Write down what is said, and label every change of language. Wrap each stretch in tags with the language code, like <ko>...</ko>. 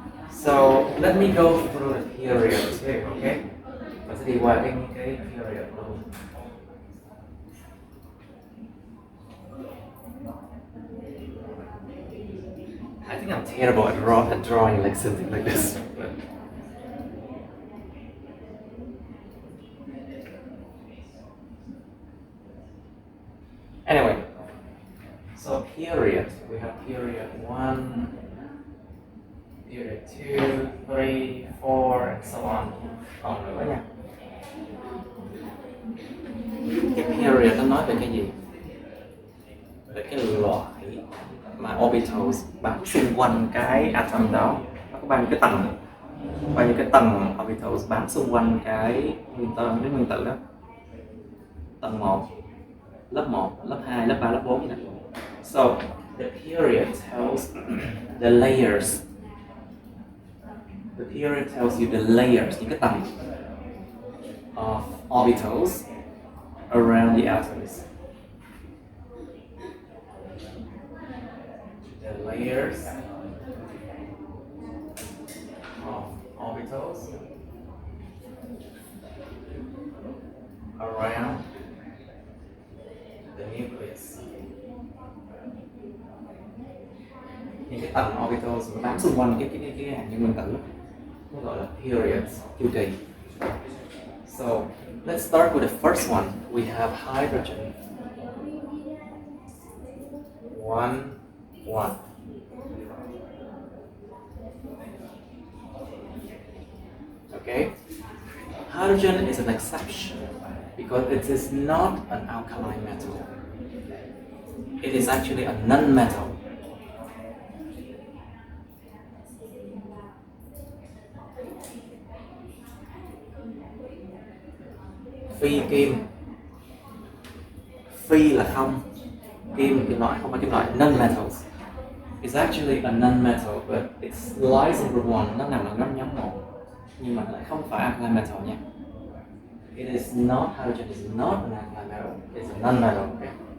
<en>So let me go through the periods here, okay?</en> <vi>Mình sẽ đi qua cái period luôn.</vi> <en>I think I'm terrible at drawing like something like this. But anyway, so period. We have period 1, period 2, 3, 4, and so on.</en> <vi>Còn nữa nha. Cái period nó nói về cái gì? Về cái loại mà orbitals bám xung quanh cái atom đó. Nó có bao nhiêu cái tầng orbitals bám xung quanh cái nguyên tử đó. Tầng 1, lớp 1, lớp 2, lớp 3, lớp 4 như thế này.</vi> <en>So the period tells the layers. The period tells you the layers,</en> <vi>những cái tầng</vi> <en>of orbitals around the atoms. The layers of orbitals around the nucleus.</en> <vi>Những cái tầng orbitals bám xung quanh cái hạt nhân nguyên tử, nó gọi là periods, chu kỳ.</vi> <en>So let's start with the first one. We have hydrogen. 1, 1. Okay? Hydrogen is an exception because it is not an alkaline metal. It is actually a non-metal.</en> <vi>Phi kim. Phi là không. Kim loại, không phải kim loại.</vi> <en>Non-metals. It's actually a non-metal, but it lies in group 1.</en> <vi>Nó nằm ở nhóm 1. Nhưng mà nó lại không phải alkaline metal nha.</vi> <en>It is not, hydrogen is not an alkaline metal. It's a non-metal, okay?</en>